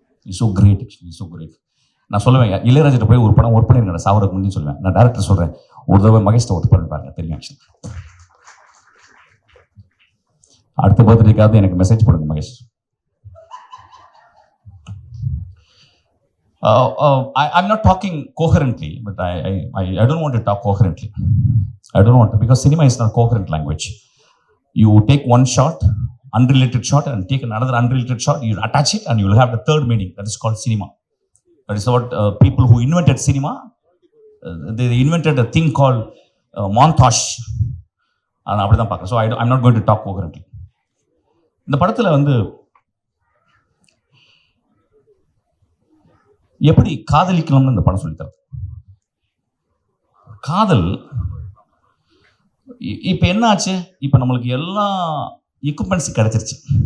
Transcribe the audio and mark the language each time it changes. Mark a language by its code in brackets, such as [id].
[en] Is so great actually, so great. [ta] நான் சொல்லுவேன், இளையராஜிட்ட போய் ஒரு படம் ஒர்க் பண்ணிருக்கேன் சாவரக்கு முன்னாடி சொல்லுவேன். நான் டேரக்டர் சொல்கிறேன், ஒரு தடவை மகேஷ்ட ஒர்க் பண்ணி பாருங்க, தெரியும் ஆக்சுவலி. அடுத்த பர்த்டேக்காவது எனக்கு மெசேஜ் போடுங்க Mahesh. [en] I'm not talking coherently, but I don't want to talk coherently. I don't want to, because cinema is not coherent language. You take one shot, unrelated shot, and take another unrelated shot, you attach it and you will have the third meaning. That is called cinema. That is what people who invented cinema, they invented a thing called montage. And [ta] அப்படி தான் பார்க்குறேன். [en] So I'm not going to talk coherently. [ta] இந்த படத்தில் வந்து எப்படி காதலிக்கணும்னு இந்த படம் சொல்லித்தரது. காதல் இப்போ என்ன ஆச்சு, இப்போ நம்மளுக்கு எல்லா எக்யூப்மெண்ட்ஸும் கிடைச்சிருச்சு.